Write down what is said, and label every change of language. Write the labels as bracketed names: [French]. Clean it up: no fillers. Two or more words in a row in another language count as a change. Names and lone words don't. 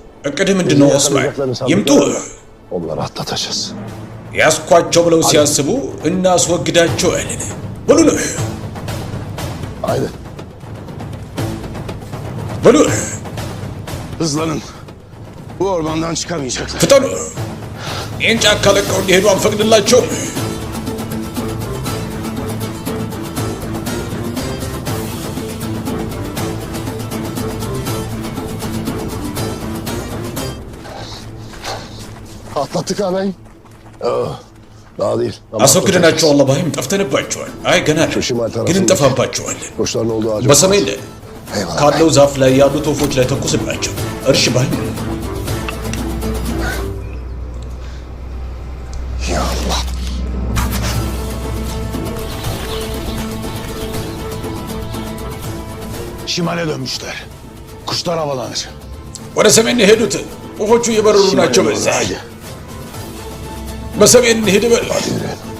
[Amharic] እቅድ ምንድነው ኦስማን? ይምጡ። [Turkish] onları atlatacağız. [Amharic] ያስኳቸው ብለው ሲያስቡ እናስወግዳቸዋለን። በሉ ነው። [Turkish] Haydi. [Amharic] በሉ [Turkish] Hızlanın. Bu ormandan çıkamayacaklar. [Amharic] ፍጠኑ። ይህን ጫካ ለቀው እንዲሄዱ አንፈቅድላቸውም። [Turkish] Atlattık ağabeyim. Daha değil. [Amharic] አስወግደናቸው አላህ ባይም ጠፍተንባቸዋል። አይ ገና ግን እንጠፋባቸዋለን። [Turkish] Kuşların olduğu ağacı. [Amharic] በሰሜን ካለው ዛፍ ላይ ያሉት ወፎች ላይ ተኩስባቸው። እርሽ ባይ [Arabic] Ya Allah. [Turkish] Şimale dönmüşler. Kuşlar havalanır. [Amharic] ወደ ሰሜን ሄዱት። ወፎቹ እየበረሩ ናቸው። በዛ [Turkish] Haydi. [Amharic] በሰሜን ሄድ በል [Turkish] Hadi yürüyelim.